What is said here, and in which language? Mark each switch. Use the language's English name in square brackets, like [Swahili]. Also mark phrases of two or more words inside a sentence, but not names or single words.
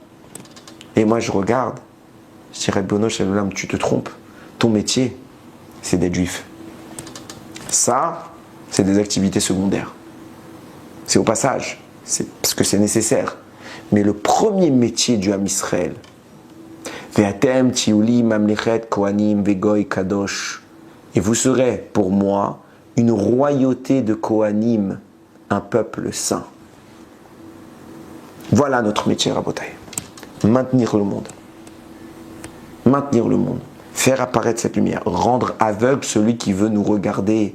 [French] Et moi, je regarde, je dirais, Bono Shalom, tu te trompes. Ton métier, c'est d'être juif. Ça, c'est des activités secondaires. C'est au passage, c'est parce que c'est nécessaire. Mais le premier métier du Ham Israël, [Hebrew] ואתם תהיו לי ממלכת כהנים וגוי קדוש, [French] et vous serez pour moi une royauté de kohanim, un peuple saint. Voilà notre métier, Rabotai. Maintenir le monde. Maintenir le monde. Faire apparaître cette lumière. Rendre aveugle celui qui veut nous regarder.